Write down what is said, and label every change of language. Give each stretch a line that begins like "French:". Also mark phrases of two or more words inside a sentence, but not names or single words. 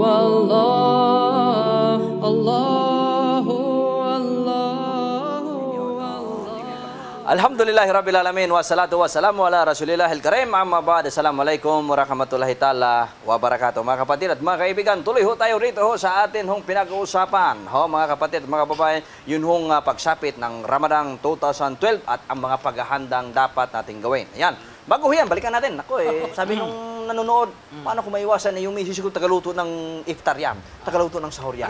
Arabic: الله الله الله الحمد لله رب العالمين والصلاة والسلام على رسول الله الكريم أما بعد. السلام عليكم ورحمة الله تعالى وبركاته.
Filipino: Mga kapatid at mga kaibigan, tuloy ho tayo rito sa atin hong pinag-uusapan. Mga kapatid at mga babae, yun hong pagsapit ng Ramadan 2012 at ang mga paghahandang dapat nating gawin. Ayan. Bago yan, balikan natin. Ako sabi nung nanonood, paano kung maiwasan na yung misis ko tagaluto ng iftar yan, tagaluto ng sahur yan.